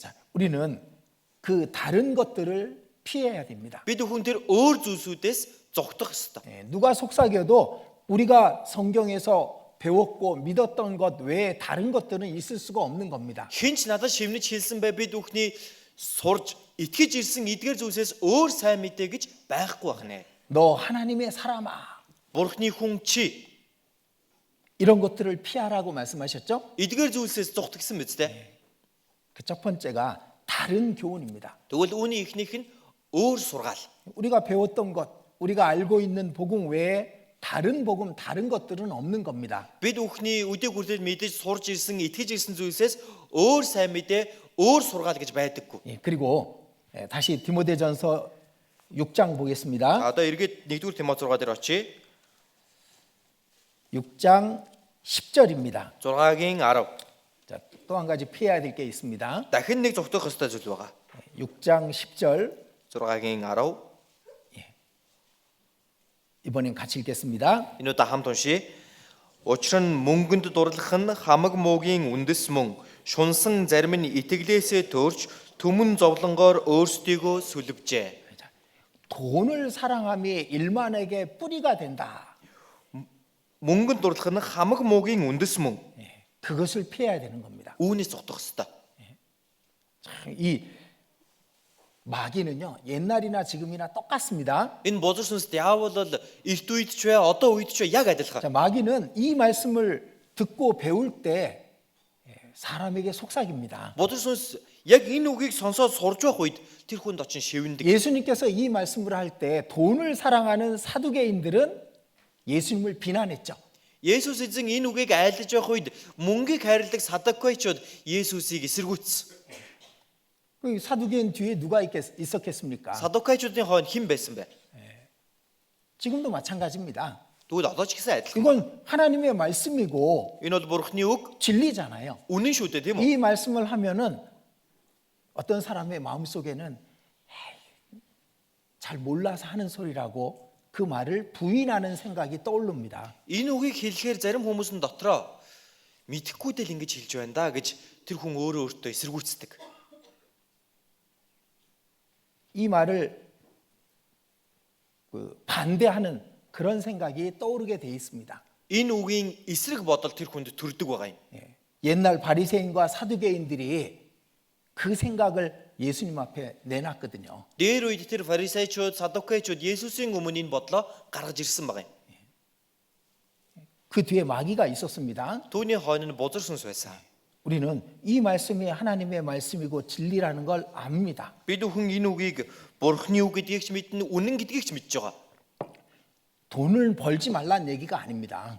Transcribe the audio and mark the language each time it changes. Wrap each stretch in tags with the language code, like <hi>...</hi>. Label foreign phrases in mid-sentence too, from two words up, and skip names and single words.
<ko>자, 우리는 그 다른 것들을 피해야 됩니다.</ko> <mn>Бид бүхэн тэр өөр зүйлсүүдээс зогтох ёстой.</mn> <ko>누가 속삭여도 우리가 성경에서 배웠고 믿었던 것 외에 다른 것들은 있을 수가 없는 겁니다.</ko> <mn>Хинч надад шивнэж хэлсэн бай бид бүхний сурж итгэж ирсэн эдгээр зүйлсээс өөр сайн мэдээ гэж байхгүй байна.</mn> <ko>너 하나님의 사람아.</ko> <mn>Бурхны хүн чи</mn> <ko>이런 것들을 피하라고 말씀하셨죠?</ko> <mn>эдгээр зүйлсээс зогтгсон биз дээ.</mn> <ko>그 첫 번째가 다른 교훈입니다.</ko> <mn>Тэгвэл үүний эхнийх нь өөр сургаал.</mn> <ko>우리가 배웠던 것, 우리가 알고 있는 복음 외에 다른 복음, 다른 것들은 없는 겁니다.</ko> <mn>Бид бүхний өдөө хүртэл мэдээж сурж ирсэн, итгэж ирсэн зүйлсээс өөр сайн мэдээ, өөр сургаал гэж байдаггүй.</mn> <ko>예, 그리고 다시 디모데전서 6장 보겠습니다.</ko> <mn>Одоо эргээд 1-р Тимот 6 дээр очие.</mn> <ko>6장 10절입니다.</ko> <mn>6-гийн 10.</mn> <ko>자, 또 한 가지 피해야 될 게 있습니다.</ko> <mn>Дахин нэг зогтох ёстой зүйл байгаа.</mn> <ko>6장 10절</ko> <mn>6-гийн 10.</mn> <ko>이번엔 같이 읽겠습니다.</ko> <mn>Энэ удаа хамт уншия. Учир нь мөнгөнд дурлах нь хамаг муугийн үндэс мөн шунсан зарим нь итгэлээсээ төрж түмэн зовлонгоор өөрсдийгөө сүлвжээ.</mn> <ko>돈을 사랑함이 일만에게 뿌리가 된다.</ko> <mn>Мөнгөнд дурлах нь хамаг муугийн үндэс мөн.</mn> <ko>그것을 피해야 되는 겁니다.</ko> <mn>Үүнээс зогтох ёстой.</mn> <ko>이 마귀는요 옛날이나 지금이나 똑같습니다.</ko> <mn>Энэ бузар сүнс диавол бол эрт үед ч бай, одоо үед ч бай яг адилхан.</mn> <ko>자, 마귀는 이 말씀을 듣고 배울 때 사람에게 속삭입니다.</ko> <mn>Бузар сүнс яг энэ үгийг сонсоод сурж байх үед тэр хүнд очин шивндэг.</mn> <ko>예수님께서 이 말씀을 할 때 돈을 사랑하는 사두개인들은 예수님을 비난했죠.</ko> <mn>Есүс эзэн энэ үгийг айлдаж байх үед мөнгийг хайрладаг садукайчууд Есүсийг эсэргүүцсэн.</mn> <ko>그 사두개인 뒤에 누가 있었겠습니까?</ko> <mn>Садукайчуудын хойно хэн байсан бэ?</mn> <ko>지금도 마찬가지입니다.</ko> <mn>Тэгвэл одоо ч гэсэн адилхан.</mn> <ko>이건 하나님의 말씀이고</ko> <mn>Энэ бол Бурхны үг,</mn> <ko>진리잖아요.</ko> <mn>үнэн шүү дээ, тийм үү?</mn> <ko>이 말씀을 하면은 어떤 사람의 마음속에는 에이, 잘 몰라서 하는 소리라고 그 말을 부인하는 생각이 떠오릅니다.</ko> <mn>Энэ үгийг хэлэхээр зарим хүмүүс нь дотроо мэдхгүй del ингэж хэлж байна да гэж тэр хүн өөрөө өөртөө эсэргүүцдэг.</mn> <ko>이 말을 반대하는 그런 생각이 떠오르게 돼 있습니다.</ko> <mn>Энэ үгийн эсрэг бодол тэр хүнд төрдөг байгаа юм.</mn> <ko>옛날 바리새인과 사두개인들이 그 생각을 예수님 앞에 내놨거든요.</ko> <mn>Дээр үед тэр фарисеучуд, садукайчуд Есүсийн өмнө энэ бодлоо гаргаж ирсэн байгаа юм.</mn> <ko>그 뒤에 마귀가 있었습니다.</ko> <mn>Түүний хойно нь бузар сүнс байсан.</mn> <ko>우리는 이 말씀이 하나님의 말씀이고 진리라는 걸 압니다.</ko> <mn>Бид бүхэн энэ үгийг Бурхны үг гэдгийг ч мэднэ, үнэн гэдгийг ч мэдж байгаа.</mn> <ko>돈을 벌지 말라는 얘기가 아닙니다.</ko>